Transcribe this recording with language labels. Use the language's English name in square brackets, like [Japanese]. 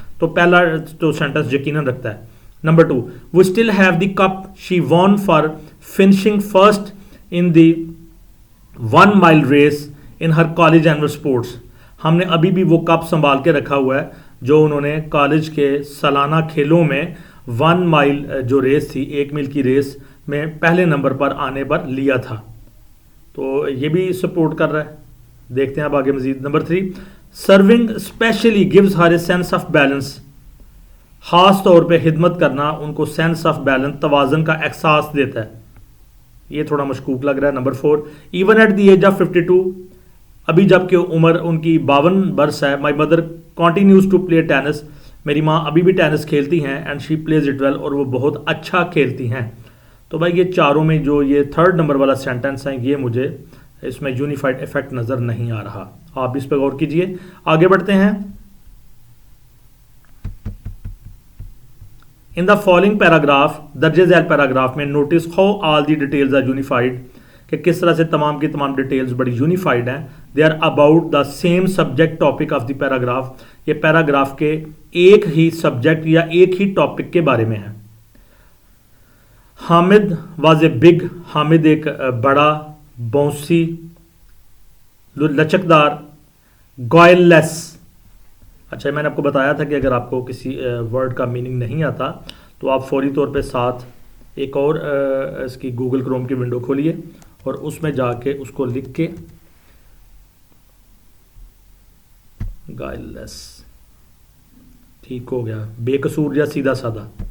[Urdu] تو پہلا تو سینٹنس یقیناً رکھتا ہے. [English] Number 2, we still have the cup she won for finishing first in the 1 mile race in her college annual sports. [Urdu] ہم نے ابھی بھی وہ کپ سنبھال کے رکھا ہوا ہے جو انہوں نے کالج کے سالانہ کھیلوں میں 1 مائل جو ریس تھی, 1 میل کی ریس میں پہلے نمبر پر آنے پر لیا تھا. تو یہ بھی سپورٹ کر رہا ہے. دیکھتے ہیں اب آگے مزید. [English] Number 3, serving especially gives her a sense of balance. [Urdu] خاص طور پہ خدمت کرنا ان کو سینس آف بیلنس, توازن کا احساس دیتا ہے. یہ تھوڑا مشکوک لگ رہا ہے. Number 4, [English] even at the age of 52, [Urdu] ابھی جب کہ عمر ان کی 52 برس ہے, [English] my mother continues to play tennis, [Urdu] میری ماں ابھی بھی ٹینس کھیلتی ہیں, [English] and she plays it well, [Urdu] اور وہ بہت اچھا کھیلتی ہیں. تو بھائی یہ چاروں میں جو یہ 3rd نمبر والا سینٹنس ہیں یہ مجھے اس میں یونیفائڈ افیکٹ نظر نہیں آ رہا. آپ اس پہ غور کیجئے. آگے بڑھتے ہیں. [English] In the following paragraph, [Urdu] درج ذیل پیراگراف میں [English] notice how all the details are unified, [Urdu] کہ کس طرح سے تمام کی تمام ڈیٹیلز بڑی یونیفائڈ ہیں. [English] They are about the same subject topic of the paragraph. [Urdu] یہ پیراگراف کے ایک ہی سبجیکٹ یا ایک ہی ٹاپک کے بارے میں ہیں. [English] Hamid was a big. [Urdu] Hamid ایک بڑا, باؤنسی, لچکدار, گوائل لیس. اچھا میں نے آپ کو بتایا تھا کہ اگر آپ کو کسی ورڈ کا میننگ نہیں آتا تو آپ فوری طور پہ ساتھ ایک اور اس کی گوگل کروم کی ونڈو کھولیے اور اس میں جا کے اس کو لکھ کے گائل لیس, ٹھیک ہو گیا, بے قصور یا سیدھا سادہ.